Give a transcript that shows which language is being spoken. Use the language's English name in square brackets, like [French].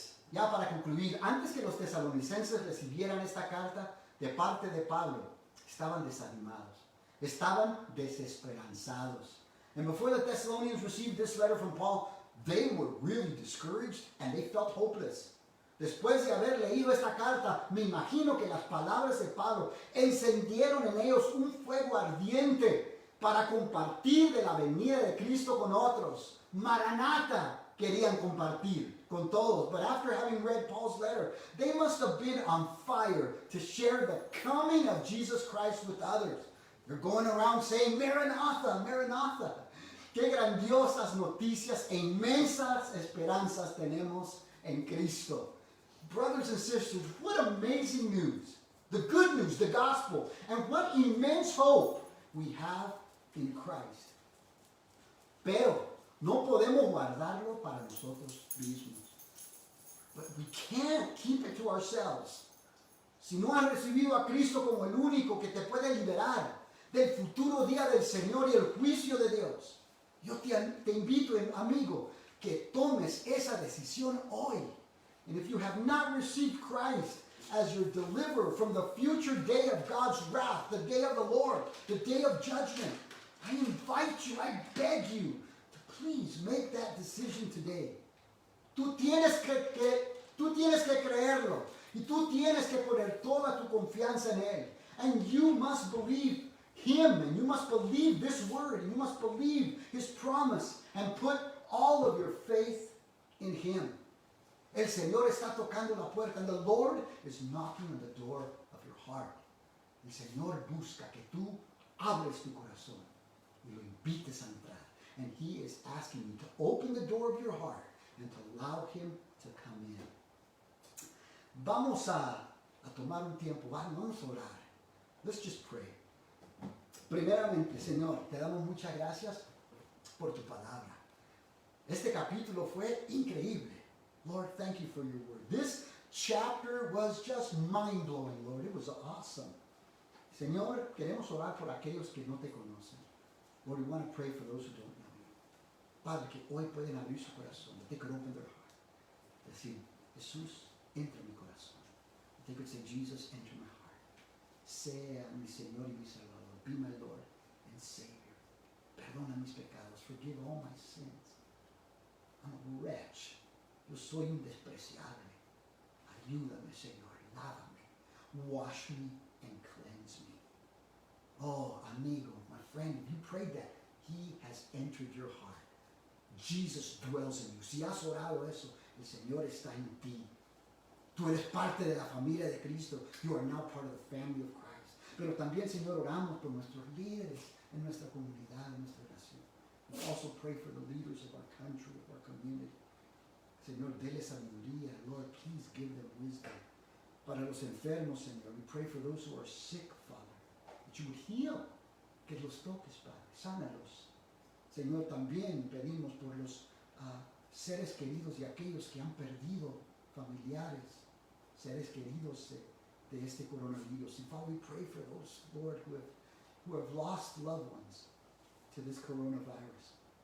[Spanish] Ya para concluir, antes que los tesalonicenses recibieran esta carta de parte de Pablo, estaban desanimados, estaban desesperanzados. [English] And before the Thessalonians received this letter from Paul, they were really discouraged and they felt hopeless. [Spanish] Después de haber leído esta carta, me imagino que las palabras de Pablo encendieron en ellos un fuego ardiente para compartir de la venida de Cristo con otros. Maranatha querían compartir con todos. [English] But after having read Paul's letter, they must have been on fire to share the coming of Jesus Christ with others. They're going around saying, Maranatha, Maranatha. [Spanish] Qué grandiosas noticias e inmensas esperanzas tenemos en Cristo. [English] Brothers and sisters, what amazing news. The good news, the gospel. And what immense hope we have in Christ. [Spanish] Pero no podemos guardarlo para nosotros mismos. [English] But we can't keep it to ourselves. [Spanish] Si no has recibido a Cristo como el único que te puede liberar del futuro día del Señor y el juicio de Dios, yo te invito, amigo, que tomes esa decisión hoy. [English] And if you have not received Christ as your deliverer from the future day of God's wrath, the day of the Lord, the day of judgment, I invite you, I beg you to please make that decision today. [Spanish] Tú tienes que creerlo y tú tienes que poner toda tu confianza en Él. [English] And you must believe Him, and you must believe this word, and you must believe His promise, and put all of your faith in Him. [Spanish] El Señor está tocando la puerta, [English] and the Lord is knocking on the door of your heart. [Spanish] El Señor busca que tú abres tu corazón y lo invites a entrar. [English] And He is asking you to open the door of your heart and to allow Him to come in. [Spanish] Vamos a tomar un tiempo, vamos a orar. [English] Let's just pray. [Spanish] Primeramente, Señor, te damos muchas gracias por tu palabra. Este capítulo fue increíble. [English] Lord, thank you for your word. This chapter was just mind-blowing, Lord. It was awesome. [Spanish] Señor, queremos orar por aquellos que no te conocen. [English] Lord, we want to pray for those who don't know you. [Spanish] Padre, que hoy pueden abrir su corazón. [English] That they could open their heart. [Spanish] Decir, Jesús, entra en mi corazón. [English] That they could say, Jesus, enter my heart. [Spanish] Sea mi Señor y mi Salvador. [English] Be my Lord and Savior. [Spanish] Perdona mis pecados. [English] Forgive all my sins. I'm a wretch. [Spanish] Yo soy un despreciable. Ayúdame, Señor. Lávame. [English] Wash me and cleanse me. Oh, amigo, my friend, if you prayed that, He has entered your heart. Jesus dwells in you. [Spanish] Si has orado eso, el Señor está en ti. Tú eres parte de la familia de Cristo. [English] You are now part of the family of Christ. [Spanish] Pero también, Señor, oramos por nuestros líderes en nuestra comunidad, en nuestra nación. [English] We also pray for the leaders of our country, of our community. [Spanish] Señor, dele sabiduría. [English] Lord, please give them wisdom. [Spanish] Para los enfermos, Señor, [English] we pray for those who are sick, Father, that you would heal. [Spanish] Que los toques, Padre. Sánalos. Señor, también pedimos por los seres queridos y aquellos que han perdido familiares, seres queridos de este coronavirus. [English] And Father, we pray for those, Lord, who have lost loved ones to this coronavirus.